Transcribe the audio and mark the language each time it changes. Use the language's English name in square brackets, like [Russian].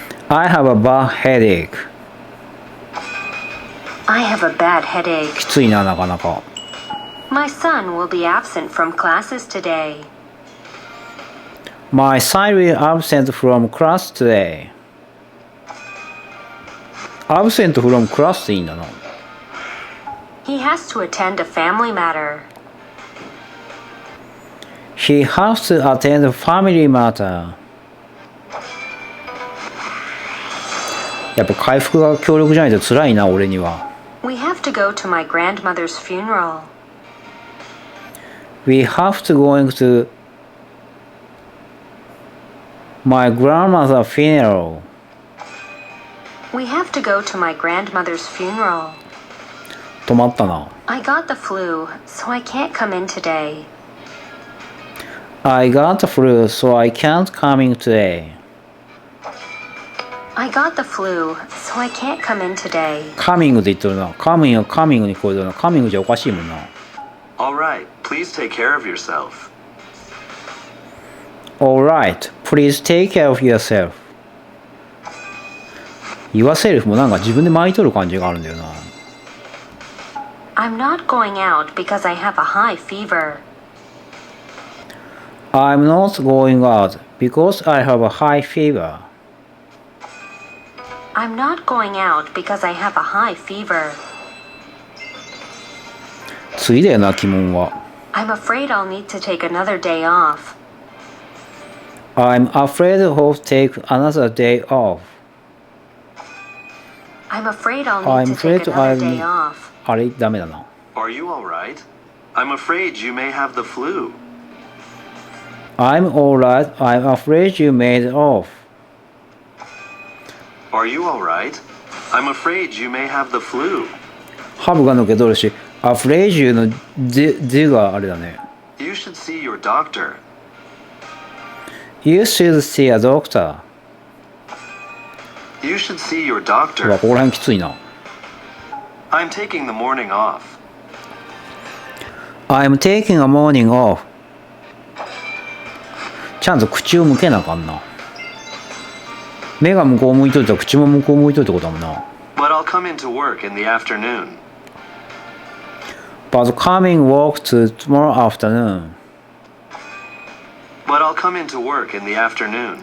[English] I have a bad headache. I have a bad headache. [Japanese] きついな、なかなか。 [English] My son will be absent from classes today. My son will absent from class today. Absent from class [Japanese] っていいんだな。 [English] He has to attend a family matter. He has to attend a family matter. [Japanese] やっぱ回復が強力じゃないと辛いな、俺には。 [English] We have to go to my grandmother's funeral. We have to go to my grandmother's funeral. We have to go to my grandmother's funeral. [Japanese] 止まったな。 [English] I got the flu, so I can't come in today. I got the flu, so I can't come in today. I got the flu, so I can't come in today. [Japanese] coming って言ってるな。coming は coming に聞こえてるな。coming じゃおかしいもんな。 [English] All right. Please take care of yourself. Alright, please take care of yourself. [Japanese] yourself もなんか自分で巻いとる感じがあるんだよな。 [English] I'm not going out because I have a high fever. I'm not going out because I have a high fever. I'm not going out because I have a high fever. [Japanese] 次だよな、疑問は。 [English] I'm afraid I'll need to take another day off. I'm afraid of take another day off. I'm afraid I'll need I'm to take afraid another I'm... day off. [Japanese] あれ、ダメだな。 [English] Are you alright? I'm afraid you may have the flu. I'm alright. I'm afraid you made off. Are you alright? I'm afraid you may have the flu. [Japanese] ハブが抜け取るし、 [English] afraid you [Japanese] の D があれだね。 [English] You should see your doctor. You should see a doctor. You should see your [Japanese] うわ、 [English] doctor. [Japanese] ここら辺きついな。 [English] I'm taking the morning off. I'm taking a morning off. [Japanese] ちゃんと口を向けなあかんな。目が向こう向いといたら口も向こう向いといたことだもんな。 [English] But I'll come into work in the afternoon. But coming work to tomorrow afternoon. But I'll come into work in the afternoon.